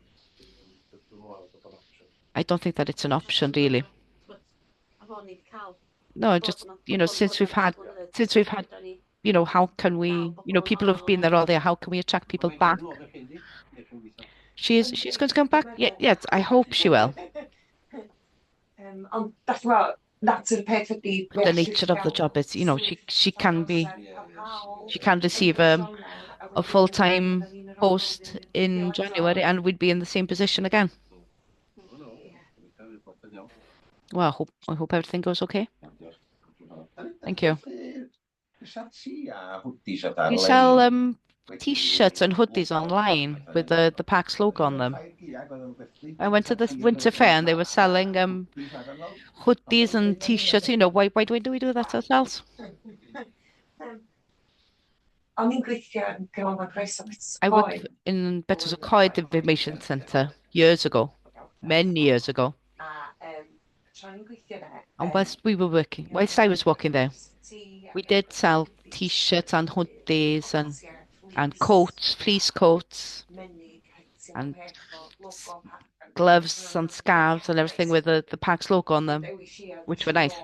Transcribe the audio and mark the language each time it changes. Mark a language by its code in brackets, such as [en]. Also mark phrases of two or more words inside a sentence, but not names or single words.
[en] I don't think that it's an option really. No, just since we've had how can we people who've been there all day, how can we attract people back? She's going to come back. Yeah, yes, I hope she will. [cy] Ond dach chi'n gweld, [en] that's a perfectly The nature of the job is, she can receive a full-time post in January, and we'd be in the same position again. Well, I hope everything goes okay. Thank you. You sell T-shirts and hoodies online with the PAX logo on them. I went to the winter fair and they were selling hoodies and T-shirts. Why do we do that ourselves? [cy] O'n i'n gweithio yn Ganolfan Croeso. [en] I worked in Betws y Coed Information Centre years ago, many years ago. And whilst I was working there, we did sell T-shirts and hoodies and coats, fleece coats, and gloves and scarves and everything with the PAX logo on them, which were nice.